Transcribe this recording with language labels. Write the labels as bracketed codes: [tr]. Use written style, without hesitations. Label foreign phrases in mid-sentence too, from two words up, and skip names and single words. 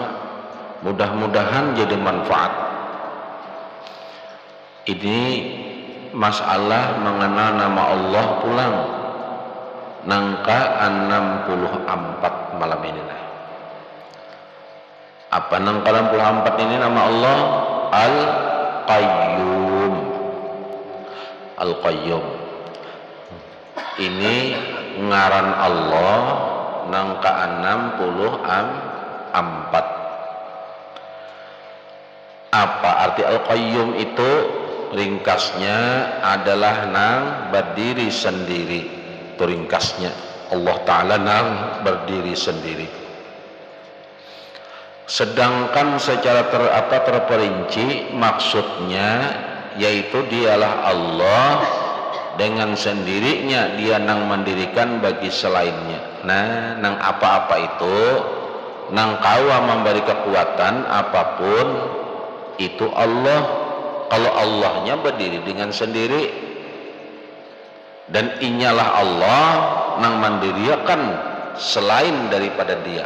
[bjn] Mudah-mudahan jadi manfaat. Ini masalah mengenal nama Allah pulang nangka 64 malam ini lah. Apa nangka 64 ini nama Allah? Al-Qayyum. Al-Qayyum ini ngaran Allah nangka 64. Apa arti Al-Qayyum itu? Ringkasnya adalah nang berdiri sendiri. Itu ringkasnya. Allah Ta'ala nang berdiri sendiri. Sedangkan secara terperinci maksudnya yaitu dialah Allah dengan sendirinya dia nang mendirikan bagi selainnya. Nah nang apa-apa itu nang kawa memberi kekuatan apapun itu Allah. Kalau Allahnya berdiri dengan sendiri dan inyalah Allah nang mendirikan selain daripada dia.